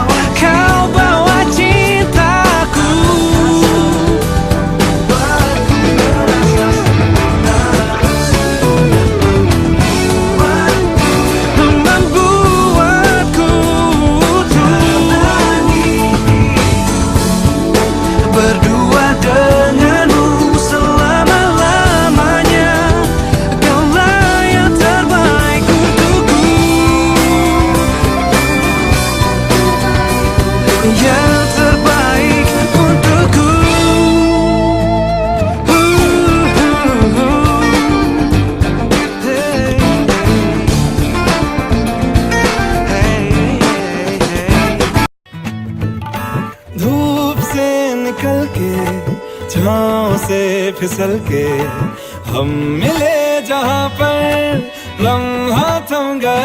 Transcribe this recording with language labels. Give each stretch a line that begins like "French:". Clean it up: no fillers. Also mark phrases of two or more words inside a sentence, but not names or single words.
Indonesian: Kau bawa cintaku, membuatku berdua denganmu selama-lamanya. Kaulah yang terbaik untukku, yang terbaik untukku.
Hindi: धूप से निकल के, छाँव से फिसल के, हम मिले जहाँ पर लम्हा थम गया।